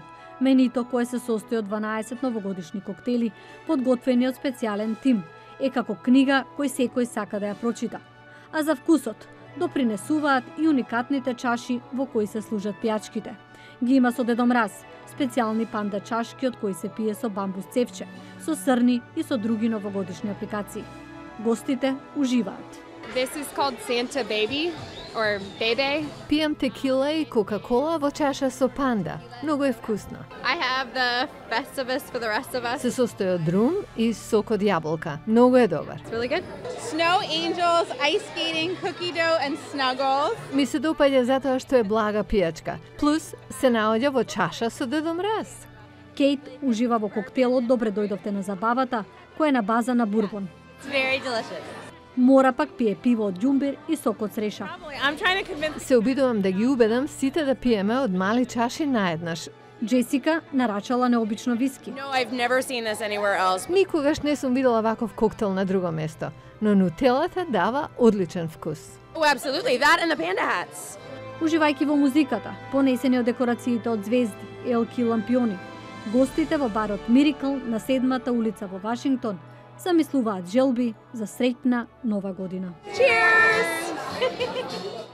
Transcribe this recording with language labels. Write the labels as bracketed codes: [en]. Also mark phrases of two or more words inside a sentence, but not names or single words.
[mk] Менито кое се состои од 12 новогодишни коктели, подготвени од специјален тим, е како книга кој секој сака да ја прочита. А за вкусот допринесуваат и уникатните чаши во кои се служат пијачките. Ги има со Дедо Мраз, специјални панда чашки од кои се пие со бамбус цевче, со срни и со други новогодишни апликации. Гостите уживаат. [en] This is called Santa Baby or Bebe. [mk] Пијам текила и кока-кола во чаша со панда. Многу е вкусно. [en] I have the Festivus for the rest of us. [mk] Се состои од рум и сок од јаболка. Многу е добар. [en] It's really good. Snow angels, ice skating, cookie dough and snuggles. [mk] Ми се допаѓа затоа што е блага пијачка. Плюс се наоѓа во чаша со Дедо Мраз. Кейт ужива во коктелот Добре дојдовте на забавата, кој е на база на бурбон. [en] It's very delicious. [mk] Мора пак пие пиво од ѓумбир и сок од цреша. [en] I'm trying to convince. [mk] Се обидувам да ги убедам сите да пиеме од мали чаши наеднаш. Джесика нарачала необично виски. [en] No, I've never seen this anywhere else. [mk] Никогаш не сум видела ваков коктел на друго место, но нутелата дава одличен вкус. [en] Oh, absolutely. That and the panda hats. [mk] Уживајќи во музиката, понесени од декорациите од звезди, елки и лампиони, гостите во барот Мирикл на 7-та улица во Вашингтон замислуваат желби за среќна нова година. [en] Cheers!